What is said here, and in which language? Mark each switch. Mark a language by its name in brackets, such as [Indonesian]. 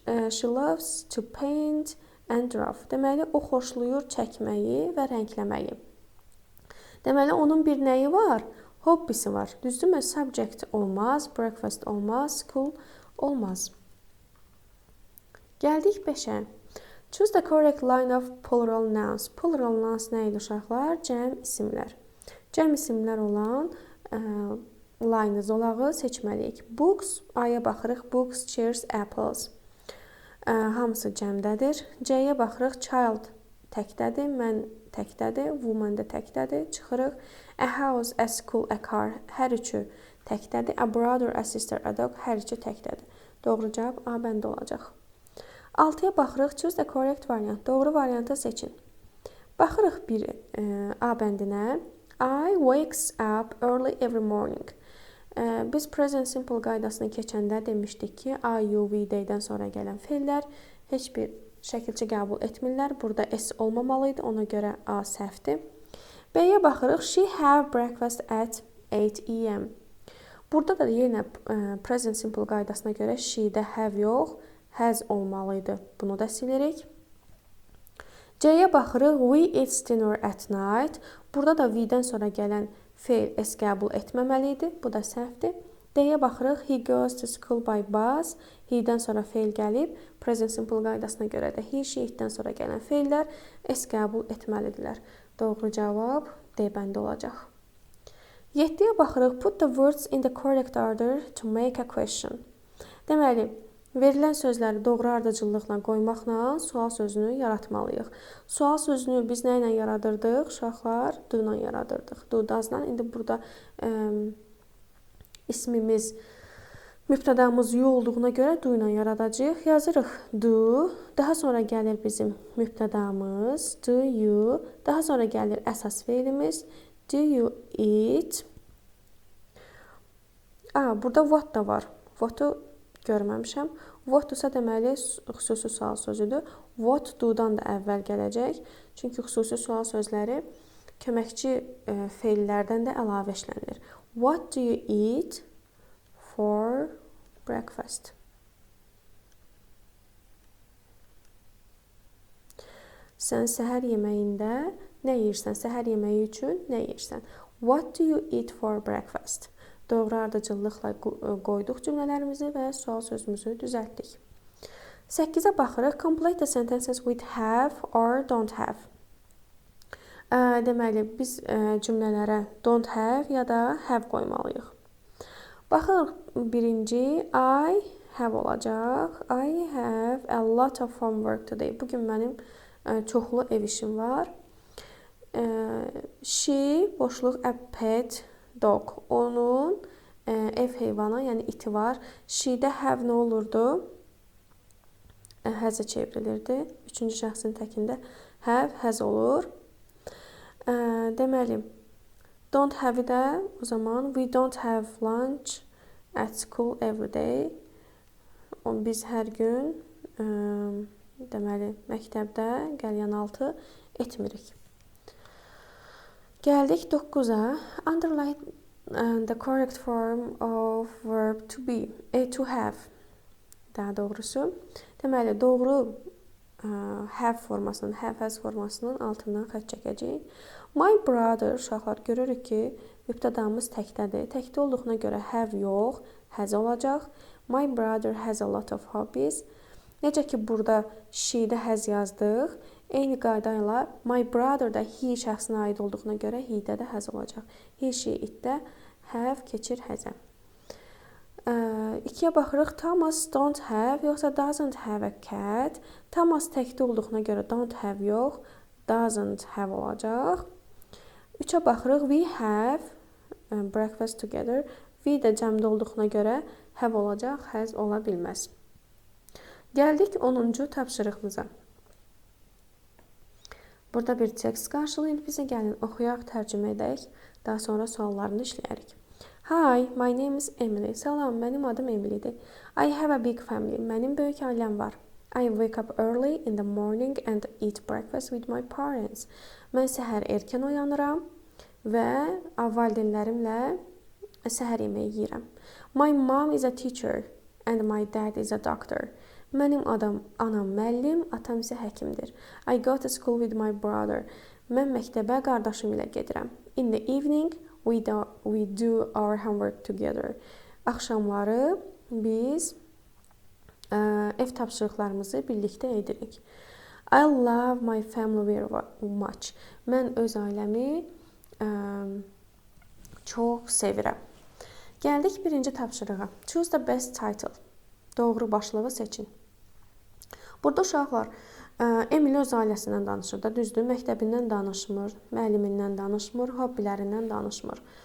[English] She loves to paint and draw. [Azerbaijani] Deməli, o xoşlayır çəkməyi və rəngləməyi. Deməli, onun bir nəyi var? Hobbisi var. Düzdürmü? Subject olmaz, breakfast olmaz, school olmaz. Gəldik 5-ə. [English] Choose the correct line of plural nouns. [Azerbaijani] Plural nouns nə idi uşaqlar? Cəm isimlər. Cəm isimlər olan line zolağı seçməliyik. Books, A-ya baxırıq. Books, chairs, apples. Hamısı cəmdədir. C-yə baxırıq. Child təkdədir. Mən təkdədir. Woman da təkdədir. Çıxırıq. [English] A house, a school, a car. [Azerbaijani] Hər üçü təkdədir. [English] A brother, a sister, a dog. [Azerbaijani] Hər üçü təkdədir. Doğru cavab A bəndə olacaq. 6-ya baxırıq. [English] Choose the correct variant. [Azerbaijani] Doğru variantı seçin. Baxırıq bir A bəndinə. [English] I wakes up early every morning. [Azerbaijani] Biz present simple qaydasını keçəndə demişdik ki, I, you, we, they-dən sonra gələn fe'llər heç bir şəkilçi qəbul etmirlər. Burada S olmamalıydı. Ona görə A səhvdir. B-yə baxırıq. [English] She have breakfast at 8 a.m. [Azerbaijani] Burada da yenə present simple qaydasına görə she-də have yox, has olmalıydı. Bunu da silirik. C-yə baxırıq. [English] We eat dinner at night. [Azerbaijani] Burada da we-dən sonra gələn fe'l S qəbul etməməli idi. Bu da səhvdir. D-yə baxırıq. [English] He goes to school by bus. [Azerbaijani] He-dən sonra fe'l gəlib. Present simple qaydasına görə də he, she, it-dən sonra gələn fe'llər S qəbul etməlidirlər. Doğru cavab D bəndə olacaq. 7-yə baxırıq. [English] Put the words in the correct order to make a question. [Azerbaijani] Deməli, verilən sözləri doğru ardıcıllıqla qoymaqla sual sözünü yaratmalıyıq. Sual sözünü biz nə ilə yaradırdıq? Uşaqlar, do ilə yaradırdıq. Do, does'la. İndi burada ismimiz, mübtədamız you olduğuna görə do ilə yaradacağıq. Yazırıq do. Daha sonra gəlir bizim mübtədamız. Do you. Daha sonra gəlir əsas fe'limiz. [English] Do you eat? [Azerbaijani] Burada what da var. What'u görməmişəm. What-dusa deməli xüsusi sual sözüdür. What do-dan da əvvəl gələcək. Çünki xüsusi sual sözləri köməkçi fe'llərdən də əlavə işlənilir. [English] What do you eat for breakfast? [Azerbaijani] Sən səhər yeməyində nə yeyirsən? Səhər yeməyi üçün nə yeyirsən? [English] What do you eat for breakfast? [Azerbaijani] Doğru ardıcıllıqla qoyduq cümlələrimizi və sual sözümüzü düzəltdik. 8-ə baxırıq. [English] Complete the sentences with have or don't have. [Azerbaijani] Deməli, biz cümlələrə don't have ya da have qoymalıyıq. Baxırıq, birinci I have olacaq. [English] I have a lot of homework today. [Azerbaijani] Bugün mənim çoxlu ev işim var. She, boşluq, a pet dog. Onun ev heyvanı, yəni iti var. She-də have nə olurdu? Has-ə çevrilirdi. Üçüncü şəxsin təkində have, has olur. [English] Deməli, don't have-i də o zaman we don't have lunch at school every day. [Azerbaijani] Biz hər gün deməli, məktəbdə qəlyanaltı etmirik. Gəldik 9-a. [English] Underline the correct form of verb to be, to have. [Azerbaijani] Daha doğrusu. Deməli, doğru have formasının, have has formasının altından xətt çəkəcəyik. My brother, uşaqlar, görürük ki, mübtədamız təkdədir. Təkdə olduğuna görə have yox, has olacaq. [English] My brother has a lot of hobbies. [Azerbaijani] Necə ki, burada she-də has yazdıq. Eyni qayda ilə my brother da he şəxsinə aid olduğuna görə he-də də has olacaq. He, she, it-də have keçir has-ə. 2-yə baxırıq. [English] Thomas don't have yoxsa doesn't have a cat. [Azerbaijani] Thomas təkdə olduğuna görə don't have yox, doesn't have olacaq. 3-ə baxırıq. [English] We have breakfast together. [Azerbaijani] We də cəmdə olduğuna görə have olacaq, has ola bilməz. Gəldik 10-cu tapşırığımıza. Burada bir tekst qarşılayın. Bizə gəlin oxuyaq, tərcümə edək. Daha sonra suallarını işləyərik. [English] Hi, my name is Emily. [Azerbaijani] Salam, mənim adım Emily'dir. [English] I have a big family. [Azerbaijani] Mənim böyük ailəm var. [English] I wake up early in the morning and eat breakfast with my parents. [Azerbaijani] Mən səhər erkən oyanıram və valideynlərimlə səhər yeməyi yeyirəm. [English] My mom is a teacher and my dad is a doctor. [Azerbaijani] Mənim anam müəllim, atam isə həkimdir. [English] I go to school with my brother. [Azerbaijani] Mən məktəbə qardaşım ilə gedirəm. [English] In the evening, we do our homework together. [Azerbaijani] Axşamları biz ev tapşırıqlarımızı birlikdə edirik. [English] I love my family very much. [Azerbaijani] Mən öz ailəmi çox sevirəm. Gəldik birinci tapşırığa. [English] Choose the best title. [Azerbaijani] Doğru başlığı seçin. Burada uşaqlar Emily öz ailəsindən danışır da, düzdür, məktəbindən danışmır, müəllimindən danışmır, hobbilərindən danışmır.